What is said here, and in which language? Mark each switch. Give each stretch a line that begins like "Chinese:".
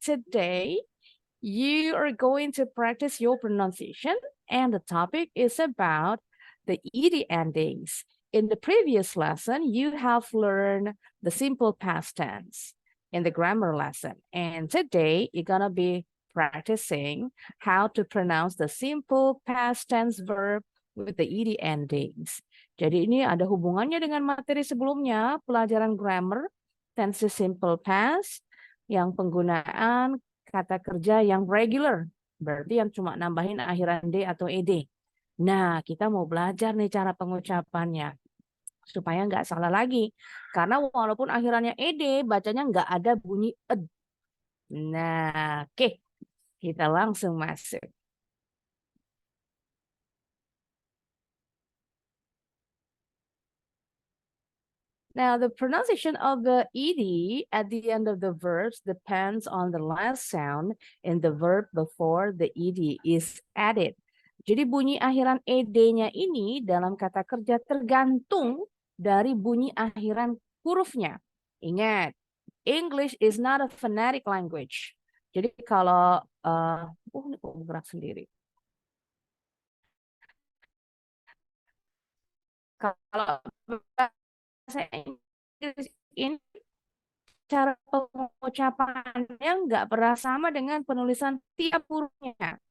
English: Today, you are going to practice your pronunciation, and the topic is about the ed endings. In the previous lesson, you have learned the simple past tense in the grammar lesson. And today, you're going to be practicing how to pronounce the simple past tense verb with the ed endings.
Indonesian: Jadi ini ada hubungannya dengan materi sebelumnya, pelajaran grammar, tense simple past, yang penggunaan kata kerja yang regular, berarti yang cuma nambahin akhiran D atau ED. Nah, kita mau belajar nih cara pengucapannya, supaya nggak salah lagi. Karena walaupun akhirannya ED, bacanya nggak ada bunyi ed. Nah, oke. Kita langsung masuk.
English: Now, the pronunciation of the ed at the end of the verbs depends on the last sound in the verb before the ed is added.
Indonesian: Jadi bunyi akhiran ed-nya ini dalam kata kerja tergantung dari bunyi akhiran hurufnya.
English: Ingat, English is not a phonetic language.
Indonesian: Jadi kalau, ini kok bergerak sendiri. Kalau bahasa Inggris ini cara pengucapannya nggak pernah sama dengan penulisan tiap hurufnya.